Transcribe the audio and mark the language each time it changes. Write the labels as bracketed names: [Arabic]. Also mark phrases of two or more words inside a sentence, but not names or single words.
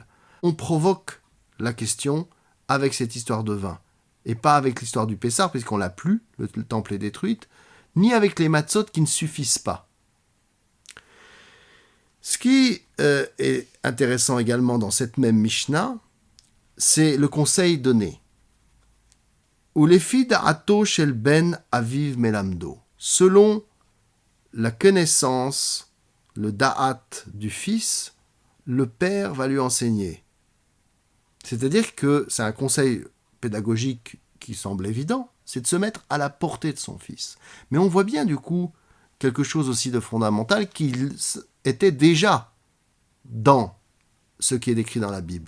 [French] On provoque la question avec cette histoire de vin, et pas avec l'histoire du Pessah, puisqu'on l'a plus, le temple est détruit, ni avec les matzot qui ne suffisent pas. Ce qui est intéressant également dans cette même Mishnah, c'est le conseil donné. [Hebrew] ולפי דעתו של בן אביו מלמדו. [French] Selon la connaissance, le da'at du fils, le père va lui enseigner. C'est-à-dire que c'est un conseil pédagogique qui semble évident, c'est de se mettre à la portée de son fils. Mais on voit bien du coup quelque chose aussi de fondamental qui était déjà dans ce qui est décrit dans la Bible.